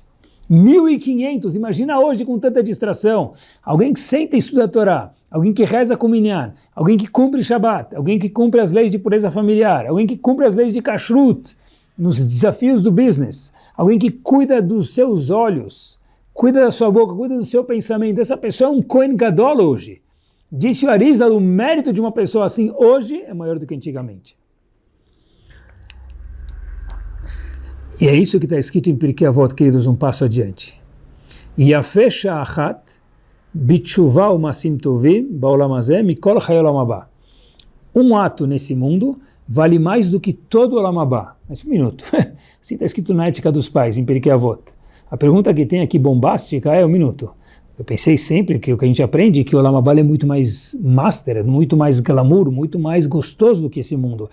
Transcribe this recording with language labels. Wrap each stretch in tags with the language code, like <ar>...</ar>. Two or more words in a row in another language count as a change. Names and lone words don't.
<pt>1500, imagina hoje com tanta distração, alguém que senta e estuda a Torá, alguém que reza com minyan, alguém que cumpre Shabbat, alguém que cumpre as leis de pureza familiar, alguém que cumpre as leis de kashrut, nos desafios do business, alguém que cuida dos seus olhos, cuida da sua boca, cuida do seu pensamento. Essa pessoa é um Kohen Gadol hoje. Disse o Arizal, o mérito de uma pessoa assim hoje é maior do que antigamente. E é isso que está escrito em Pirkei Avot, queridos, um passo adiante.</pt> <he>יפה שעה אחת בתשובה ומעשים טובים בעולם הזה מכל חיי העולם הבא.</he> <pt>Um ato nesse mundo vale mais do que todo o Olam Haba. Mas um minuto, assim está escrito na Ética dos Pais, em Pirkei Avot. A pergunta que tem aqui bombástica é um minuto. Eu pensei sempre que o que a gente aprende é que o Olam Haba é muito mais master, muito mais glamour, muito mais gostoso do que esse mundo.</pt>